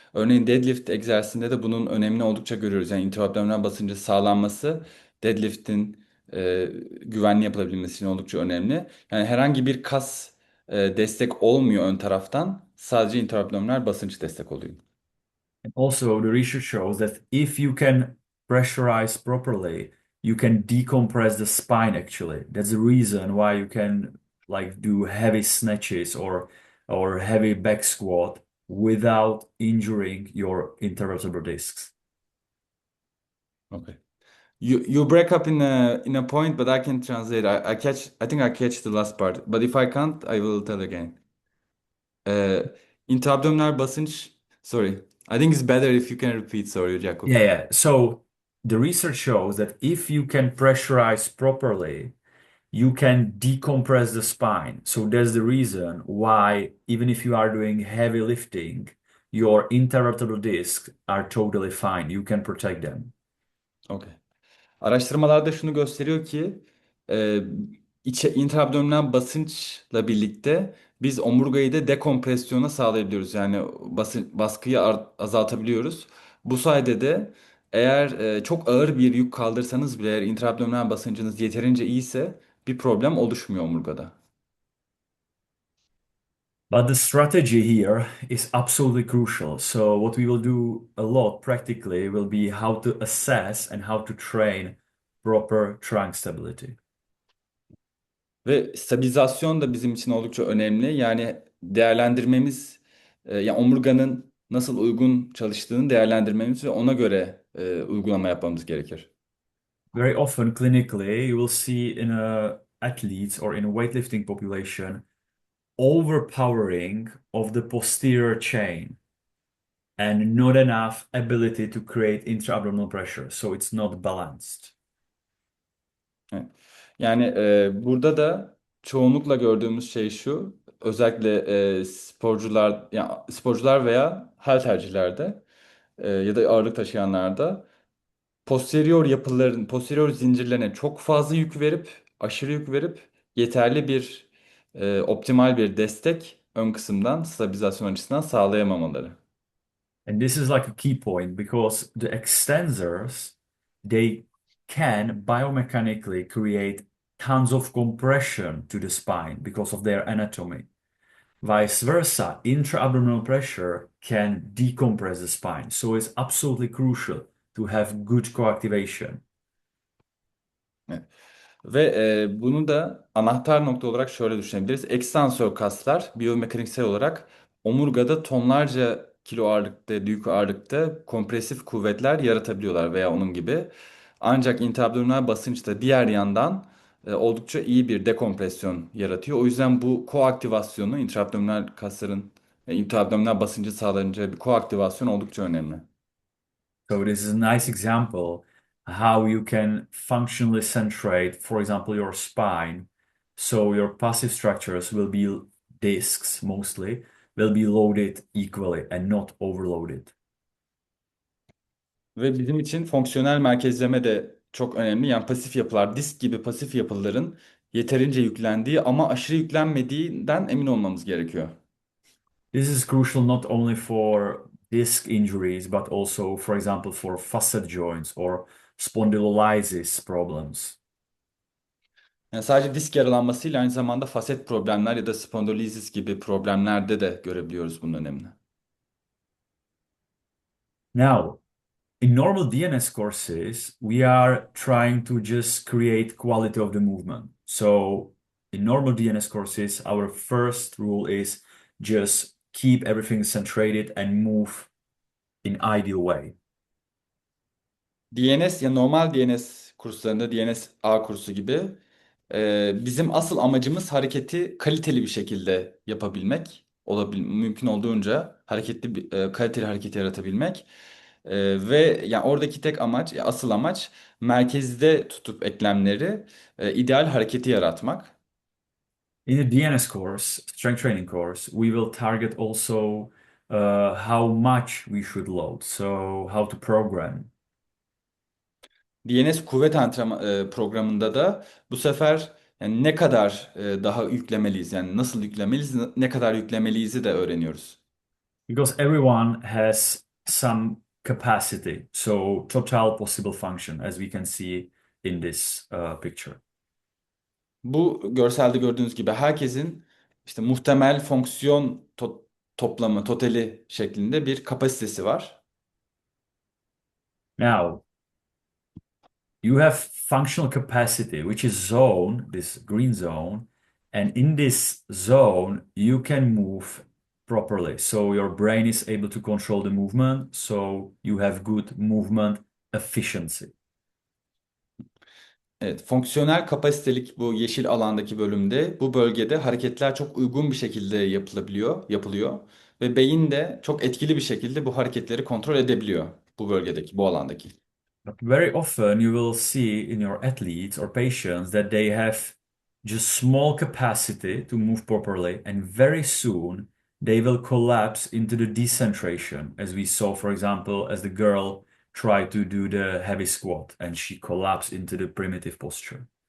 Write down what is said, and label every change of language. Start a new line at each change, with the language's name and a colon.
Turkish: Örneğin deadlift egzersizinde de bunun önemini oldukça görüyoruz. Yani intraabdominal basıncı sağlanması deadlift'in güvenli yapılabilmesi için oldukça önemli. Yani herhangi bir kas destek olmuyor ön taraftan. Sadece intraabdominal basınç destek oluyor.
English: And also, the research shows that if you can pressurize properly, you can decompress the spine actually. That's the reason why you can like do heavy snatches or heavy back squat without injuring your intervertebral discs. Okay. You break up in a point, but I can translate. I think I catch the last part. But if I can't, I will tell again. Uh, intra-abdominal basınç. Sorry. I think it's better if you can repeat. Sorry, Jacob. Yeah. So the research shows that if you can pressurize properly, you can decompress the spine. So that's the reason why, even if you are doing heavy lifting, your intervertebral discs are totally fine. You can protect them. Okay.
Turkish: Araştırmalarda şunu gösteriyor ki e, intraabdominal basınçla birlikte biz omurgayı da dekompresyona sağlayabiliyoruz. Yani baskıyı azaltabiliyoruz. Bu sayede de eğer çok ağır bir yük kaldırsanız bile eğer intraabdominal basıncınız yeterince iyiyse bir problem oluşmuyor omurgada.
English: But the strategy here is absolutely crucial. So what we will do a lot practically will be how to assess and how to train proper trunk stability.
Turkish: Ve stabilizasyon da bizim için oldukça önemli. Yani değerlendirmemiz, yani omurganın nasıl uygun çalıştığını değerlendirmemiz ve ona göre uygulama yapmamız gerekir.
English: Very often, clinically, you will see in a athletes or in a weightlifting population overpowering of the posterior chain and not enough ability to create intra-abdominal pressure, so it's not balanced.
Turkish: Evet. Yani burada da çoğunlukla gördüğümüz şey şu, özellikle sporcular, yani sporcular veya haltercilerde ya da ağırlık taşıyanlarda posterior zincirlerine çok fazla yük verip, aşırı yük verip yeterli bir optimal bir destek ön kısımdan stabilizasyon açısından sağlayamamaları.
English: And this is like a key point because the extensors, they can biomechanically create tons of compression to the spine because of their anatomy. Vice versa, intra-abdominal pressure can decompress the spine. So it's absolutely crucial to have good coactivation.
Turkish: Evet. Ve bunu da anahtar nokta olarak şöyle düşünebiliriz. Ekstansör kaslar biyomekaniksel olarak omurgada tonlarca kilo ağırlıkta, büyük ağırlıkta kompresif kuvvetler yaratabiliyorlar veya onun gibi. Ancak intraabdominal basınç da diğer yandan oldukça iyi bir dekompresyon yaratıyor. O yüzden bu koaktivasyonu intraabdominal kasların intraabdominal basıncı sağlayınca bir koaktivasyon oldukça önemli.
English: So this is a nice example how you can functionally centrate, for example, your spine. So your passive structures will be discs mostly, will be loaded equally and not overloaded.
Turkish: Ve bizim için fonksiyonel merkezleme de çok önemli. Yani pasif yapılar, disk gibi pasif yapıların yeterince yüklendiği ama aşırı yüklenmediğinden emin olmamız gerekiyor.
English: This is crucial not only for disc injuries, but also, for example, for facet joints or spondylolysis problems.
Turkish: Yani sadece disk yaralanmasıyla aynı zamanda faset problemler ya da spondilolizis gibi problemlerde de görebiliyoruz bunun önemini.
English: Now, in normal DNS courses, we are trying to just create quality of the movement. So in normal DNS courses, our first rule is just keep everything centrated and move in ideal way.
Turkish: DNS ya normal DNS kurslarında DNS A kursu gibi bizim asıl amacımız hareketi kaliteli bir şekilde yapabilmek. Mümkün olduğunca kaliteli hareket yaratabilmek. Ve yani oradaki tek amaç, asıl amaç merkezde tutup eklemleri ideal hareketi yaratmak.
English: In the DNS course, strength training course, we will target also how much we should load. So how to program.
Turkish: Dns Kuvvet programında da bu sefer yani ne kadar daha yüklemeliyiz, yani nasıl yüklemeliyiz, ne kadar yüklemeliyiz de öğreniyoruz.
English: Because everyone has some capacity. So total possible function, as we can see in this picture.
Turkish: Bu görselde gördüğünüz gibi herkesin işte muhtemel fonksiyon toplamı, totali şeklinde bir kapasitesi var.
English: Now, you have functional capacity, which is zone, this green zone, and in this zone, you can move properly. So your brain is able to control the movement, so you have good movement efficiency.
Turkish: Evet, fonksiyonel kapasitelik bu yeşil alandaki bölümde, bu bölgede hareketler çok uygun bir şekilde yapılıyor ve beyin de çok etkili bir şekilde bu hareketleri kontrol edebiliyor bu bölgedeki, bu alandaki.
English: But very often you will see in your athletes or patients that they have just small capacity to move properly, and very soon they will collapse into the decentration, as we saw, for example, as the girl tried to do the heavy squat and she collapsed into the primitive posture.